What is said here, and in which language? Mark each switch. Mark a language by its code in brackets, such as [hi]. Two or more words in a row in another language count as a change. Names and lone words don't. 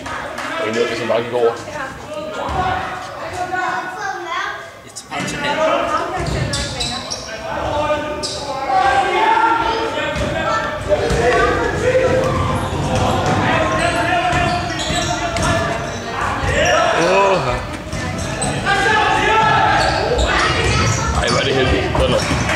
[da] Og egentlig ondt, hvis jeg bare gik over. [en] It's about to happen. [da] Ej, hvor er det heldigt. Sådan noget.